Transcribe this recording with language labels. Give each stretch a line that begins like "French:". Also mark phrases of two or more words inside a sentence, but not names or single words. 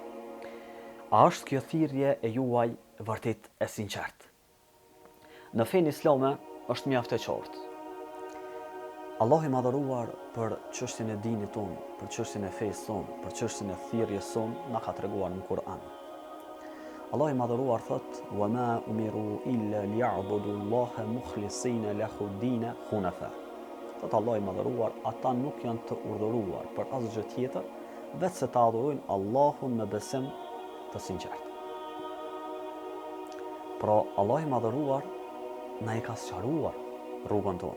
Albanian: A është kjo thirrje e juaj vërtet e sinqertë? Në fenë islame është mjaft e qartë. Allahu i madhëruar për çështjen e dinit tonë, për çështjen e fesë tonë, për çështjen e thirrjes sonë na ka treguar në Kur'an. Allahu i madhëruar thot:
Arabic: "وما أمروا إلا ليعبدوا الله مخلصين له الدين حنفاء."
Albanian: Thot Allahu i madhëruar, ata nuk janë të urdhëruar për asgjë tjetër, vetë se ta adhurojnë Allahun me besim të sinqertë. Pra, Allah i madhëruar na i ka sqaruar rrugën tonë.